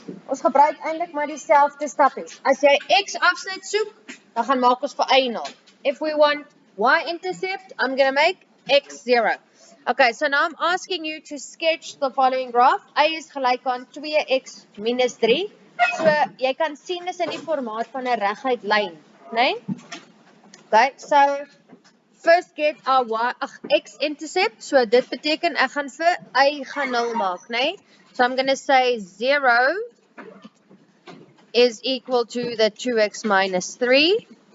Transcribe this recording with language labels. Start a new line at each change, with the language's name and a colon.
Afrikaans: Ons gebruik eintlik maar dieselfde stappies. As jy x afsnit soek, dan gaan maak ons vir y0.
English: If we want y-intercept, I'm going to make x0. Okay, so now I'm asking you to sketch the following graph.
Afrikaans: A is gelyk aan 2x minus 3. So, jy kan sien dis in die formaat van 'n reguit lyn, né?
English: Okay, so first get our x-intercept.
Afrikaans: So, dit beteken ek gaan vir y gaan 0 maak, né?
English: So, I'm going to say 0 is equal to the 2x minus 3.